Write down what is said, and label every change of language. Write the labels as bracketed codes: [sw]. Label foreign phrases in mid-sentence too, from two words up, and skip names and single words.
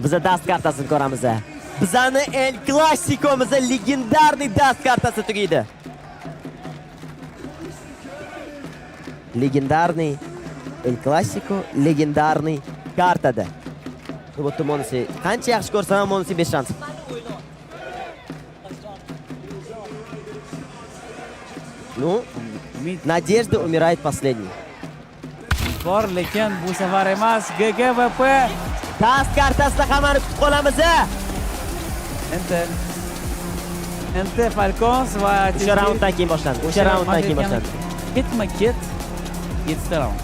[uz] Biz dast kartasini ko'ramiz. Bizani El Clasico'mizda legendarniy dast kartasi tugaydi. Legendarniy El Clasico legendarniy kartada. Bu Monasi qancha yaxshi ko'rsam Monasi 5 shans. [ru] Ну, Надежда умирает последней. [uz] Bor, lekin bu safar emas. GGVP dast kartasida hammani kutib qolamiz. Endi Falcons va o'sha raunddan keyin boshlandi. O'sha raunddan keyin boshlandi. Ketma-ket 7 raund.